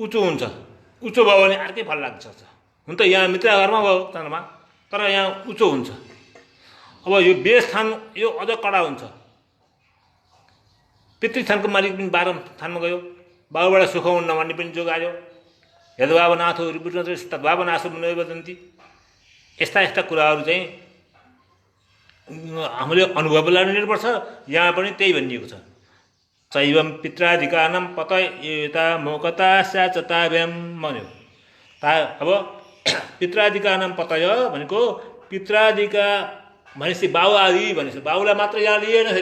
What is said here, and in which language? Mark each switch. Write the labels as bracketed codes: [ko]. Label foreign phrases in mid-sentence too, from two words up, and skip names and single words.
[ne] उच्चो भयो भने अर्कै फल लाग्छ। हुन त यहाँ मित्र घरमा भयो चन्द्रमा, तर यहाँ उच्च हुन्छ। अब यो बेस थान यो अझ कडा हुन्छ। पितृथानको मालिक पनि 12 थानमा गयो, बाबुबाट सुख हुन्न भन्ने पनि जोग आयो। [sa] यद्भावनाथो रिपुत्रस्य तद्भावनाशो मुनयो वदन्ति। [ne] यस्ता यस्ता कुराहरू चाहिँ हामीले अनुभवलाई लिनुपर्छ। यहाँ पनि त्यही भनिएको छ, [sa] चैवं पित्रादिकानां पतयेता मोकता स्याचताभ्याम भन्यो। [ne] अब [sa] पित्रादिकानां पतय [ne] भनेको पित्रादिका भनेपछि बाउ आदि भनेपछि बाउलाई मात्र यहाँ लिएन फेरि।